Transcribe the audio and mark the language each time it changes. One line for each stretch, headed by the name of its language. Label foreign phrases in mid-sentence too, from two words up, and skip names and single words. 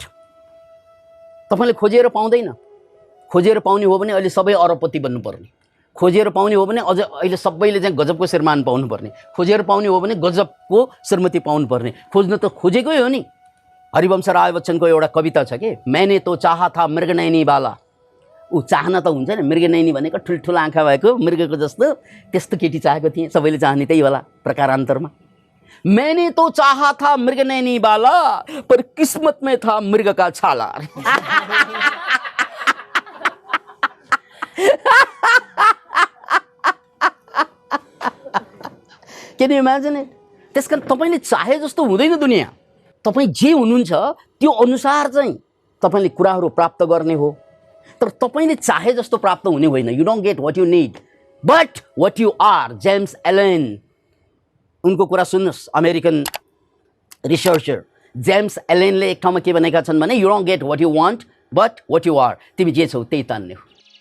Nepali: तपाईँले खोजेर पाउँदैन। खोजेर पाउने हो भने अहिले सबै अरबपति बन्नुपर्ने, खोजेर पाउने हो भने अझ अहिले सबैले चाहिँ गजबको श्रीमान पाउनुपर्ने, खोजेर पाउने हो भने गजबको श्रीमती पाउनुपर्ने। खोज्न त खोजेकै हो नि। हरिवंश राय बच्चनको एउटा कविता छ कि,
Hindi: मैंने तो चाहा था मृगनयनी वाला।
Nepali: ऊ चाहना त हुन्छ नि, मृगनयनी भनेको ठुल्ठुलो आँखा भएको मृगको जस्तो, त्यस्तो केटी चाहेको थिएँ, सबैले चाहने त्यही होला प्रकारान्तरमा।
Hindi: मैंने तो चाहा था मृगनयनी वाला पर किस्मत में था मृग का छाला।
English: Can you imagine it?
Nepali: त्यसकारण तपाईले चाहे जस्तो हुँदैन दुनिया। तपाई जे हुनुहुन्छ त्यो अनुसार चाहिँ तपाईले कुराहरू प्राप्त गर्ने हो, तर तपाईले चाहे जस्तो प्राप्त हुने होइन।
English: you don't get what you need, but what you are,
Nepali: जेम्स एलेन, उनको कुरा सुन्नुहोस्,
English: American researcher
Nepali: जेम्स एलेनले एक ठाउँमा के भनेका छन् भने,
English: you don't get what you want but what you are,
Nepali: तिमी जे छौ त्यही तान्ने हो।